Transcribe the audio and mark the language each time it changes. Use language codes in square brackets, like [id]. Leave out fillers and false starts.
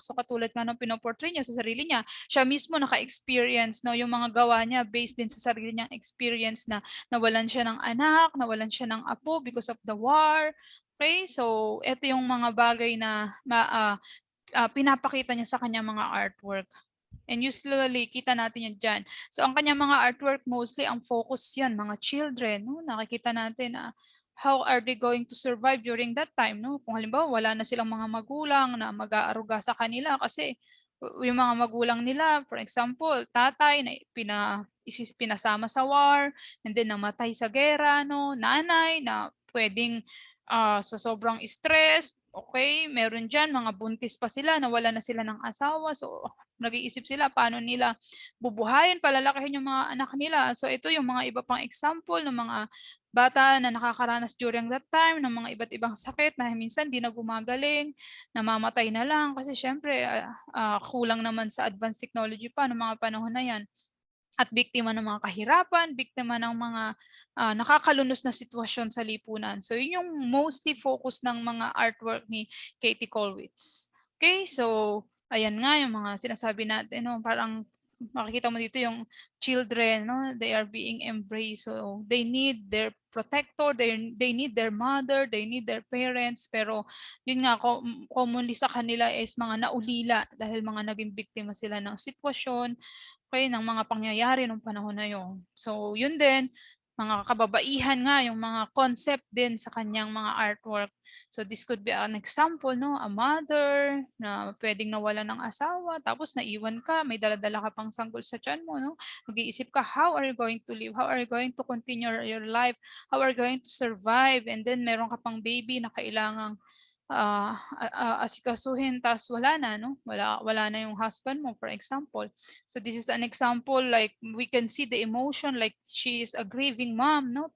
[tl] So katulad nga ng pinoportray niya sa sarili niya, siya mismo naka-experience, no, yung mga gawa niya based din sa sarili niyang experience na nawalan siya ng anak, nawalan siya ng apo [en] because of the war. [tl] Okay? So ito yung mga bagay na pinapakita niya sa kanyang mga artwork. And usually, kita natin yan dyan. So, ang kanyang mga artwork, mostly, ang focus yan, mga children. No? Nakikita natin na [en] how are they going to survive during that time. [tl] No? Kung halimbawa, wala na silang mga magulang na mag-aaruga sa kanila kasi yung mga magulang nila, [en] for example, [tl] tatay na pinasama sa war, and then namatay sa gera, no? Nanay na pwedeng sa sobrang stress, okay, meron dyan, mga buntis pa sila, nawala na sila ng asawa, so nag-iisip sila paano nila bubuhayin, palalakihin yung mga anak nila. So ito yung mga iba pang example ng mga bata na nakakaranas [en] during that time [tl] ng mga iba't ibang sakit na minsan di na gumagaling, namamatay na lang kasi syempre kulang naman sa advanced technology pa ng mga panahon na yan. At biktima ng mga kahirapan, biktima ng mga nakakalunos na sitwasyon sa lipunan. So yun yung mostly focus ng mga artwork ni Katie Kollwitz. Okay, so ayan nga yung mga sinasabi natin, no, parang makikita mo dito yung children, no, [en] they are being embraced. So they need their protector, they need their mother, they need their parents. [tl] Pero yun nga, commonly sa kanila is mga naulila dahil mga naging biktima sila ng sitwasyon, okay, ng mga pangyayari nung panahon na yun. So yun din, mga kababaihan nga yung mga concept din sa kanyang mga artwork. [en] So this could be an example, no? [tl] A mother na pwedeng nawalan ng asawa, tapos naiwan ka, may dala-dala ka pang sanggol sa tiyan mo, no? [en] Mag-iisip ka, how are you going to live? How are you going to continue your life? How are you going to survive? And then [tl] meron ka pang baby na kailangang asikasuhin, tapos wala na, no? Wala na yung husband mo, [en] for example. So this is an example, like we can see the emotion, like she is a grieving mom, no?